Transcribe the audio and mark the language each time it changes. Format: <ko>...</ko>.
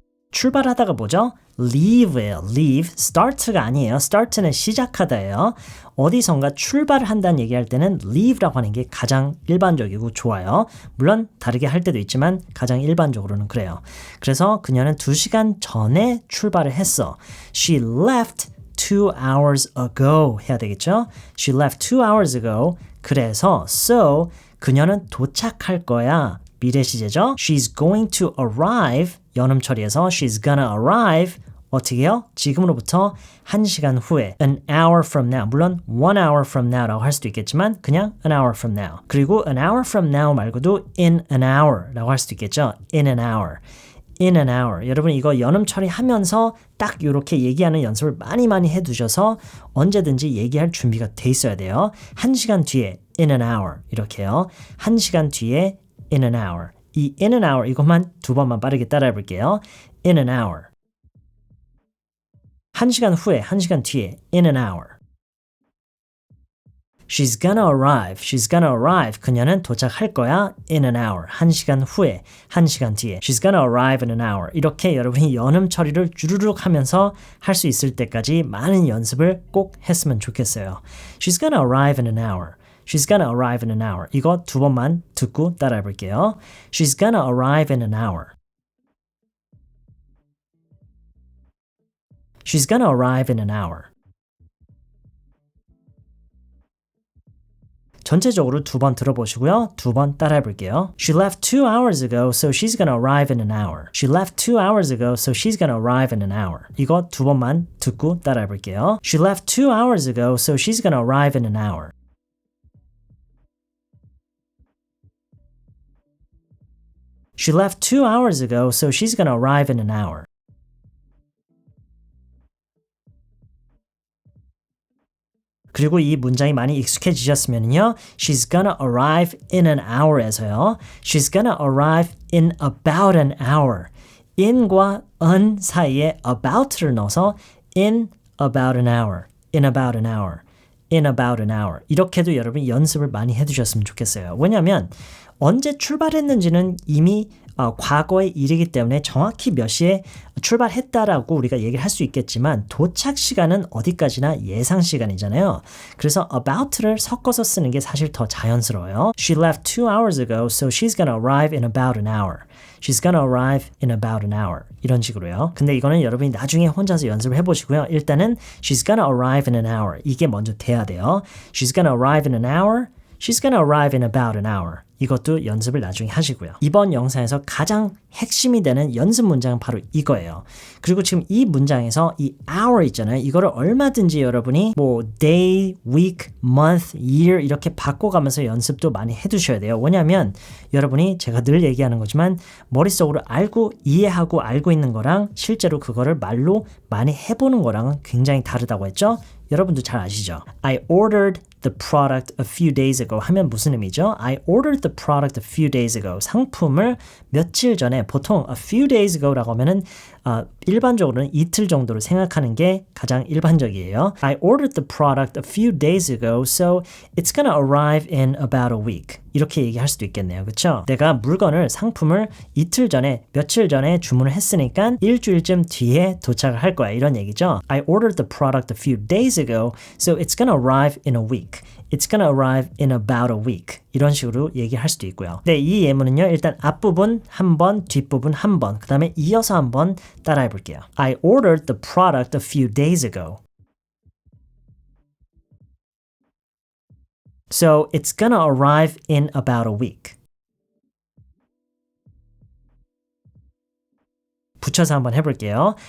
<ko>출발하다가 뭐죠? leave예요. leave. start가 아니에요. start는 시작하다예요. 어디선가 출발한다는 얘기할 때는 leave라고 하는 게 가장 일반적이고 좋아요. 물론 다르게 할 때도 있지만 가장 일반적으로는 그래요. 그래서 그녀는 2시간 전에 출발을 했어.</ko> <en>She left 2 hours ago</en> <ko>해야 되겠죠?</ko> <en>She left 2 hours ago.</en> <ko>그래서 so 그녀는 도착할 거야. 미래 시제죠.</ko> <en>She's going to arrive.</en> <ko>연음 처리해서</ko> <en>she's gonna arrive.</en> <ko>어떻게 해요? 지금으로부터 1시간 후에</ko> <en>an hour from now. 물론 1 hour from now라고 할 수도 있겠지만 그냥 an hour from now.</en> <ko>그리고</ko> <en>an hour from now</en> <ko>말고도</ko> <en>in an hour</en> <ko>라고 할 수도 있겠죠.</ko> <en>in an hour. in an hour.</en> <ko>여러분 이거 연음 처리하면서 딱 이렇게 얘기하는 연습을 많이 해두셔서 언제든지 얘기할 준비가 돼 있어야 돼요. 1시간 뒤에</ko> <en>in an hour</en> <ko>이렇게요. 1시간 뒤에</ko> <en>in an hour.</en> <ko>이</ko> <en>in an hour</en> <ko>이것만 2번만 빠르게 따라해 볼게요. in an hour. 1시간 후에, 1시간 뒤에</ko> <en>in an hour. She's gonna arrive. She's gonna arrive.</en> <ko>그녀는 도착할 거야.</ko> <en>in an hour.</en> <ko>1시간 후에, 1시간 뒤에.</ko> <en>She's gonna arrive in an hour.</en> <ko>이렇게 여러분이 연음 처리를 주르륵 하면서 할 수 있을 때까지 많은 연습을 꼭 했으면 좋겠어요.</ko> <en>She's gonna arrive in an hour. She's gonna arrive in an hour.</en> <ko>이거 2번만 듣고 따라해 볼게요.</ko> <en>She's gonna arrive in an hour. She's gonna arrive in an hour.</en> <ko>전체적으로 2번 들어보시고요. 2번 따라해 볼게요.</ko> <en>She left 2 hours ago, so she's gonna arrive in an hour. She left 2 hours ago, so she's gonna arrive in an hour.</en> <ko>이거 2번만 듣고 따라해 볼게요.</ko> <en>She left 2 hours ago, so she's gonna arrive in an hour. She left 2 hours ago, so she's gonna arrive in an hour.</en> <ko>그리고 이 문장이 많이 익숙해지셨으면요.</ko> <en>She's gonna arrive in an hour에서요. She's gonna arrive in about an hour.</en> <ko>in과 an 사이에 about를 넣어서</ko> <en>in about an hour. in about an hour. in about an hour.</en> <ko>이렇게도 여러분이 연습을 많이 해두셨으면 좋겠어요. 왜냐하면 언제 출발했는지는 이미 과거의 일이기 때문에 정확히 몇 시에 출발했다라고 우리가 얘기를 할 수 있겠지만 도착 시간은 어디까지나 예상 시간이잖아요. 그래서 about를 섞어서 쓰는 게 사실 더 자연스러워요.</ko> <en>She left 2 hours ago, so she's gonna arrive in about an hour. She's gonna arrive in about an hour.</en> <ko>이런 식으로요. 근데 이거는 여러분이 나중에 혼자서 연습을 해보시고요.</ko> <en>일단은 she's gonna arrive in an hour.</en> <ko>이게 먼저 돼야 돼요.</ko> <en>She's gonna arrive in an hour. She's gonna arrive in about an hour.</en> <ko>이것도 연습을 나중에 하시고요. 이번 영상에서 가장 핵심이 되는 연습 문장은 바로 이거예요. 그리고 지금 이 문장에서 이 hour 있잖아요. 이거를 얼마든지 여러분이 뭐 day, week, month, year 이렇게 바꿔가면서 연습도 많이 해두셔야 돼요. 왜냐하면 여러분이 제가 늘 얘기하는 거지만 머릿속으로 알고 이해하고 알고 있는 거랑 실제로 그거를 말로 많이 해보는 거랑은 굉장히 다르다고 했죠. 여러분도 잘 아시죠?</ko> <en>I ordered the product a few days ago</en> <ko>하면 무슨 의미죠?</ko> <en>I ordered the product a few days ago.</en> <ko>상품을 며칠 전에 보통</ko> <en>a few days ago</en> <ko>라고 하면은 일반적으로는 이틀 정도로 생각하는 게 가장 일반적이에요.</ko> <en>I ordered the product a few days ago, so it's gonna arrive in about a week.</en> <ko>이렇게 얘기할 수도 있겠네요. 그렇죠? 내가 물건을 상품을 이틀 전에 며칠 전에 주문을 했으니까 일주일쯤 뒤에 도착을 할 거야. 이런 얘기죠.</ko> <en>I ordered the product a few days ago, so it's gonna arrive in a week. It's gonna arrive in about a week.</en> <ko>이런 식으로 얘기할 수도 있고요. 네, 이 예문은요. 일단 앞부분 한 번, 뒷부분 한 번, 그 다음에 이어서 한번 따라해 볼게요.</ko> <en>I ordered the product a few days ago. So it's gonna arrive in about a week.</en> <ko>붙여서 한번 해볼게요.</ko>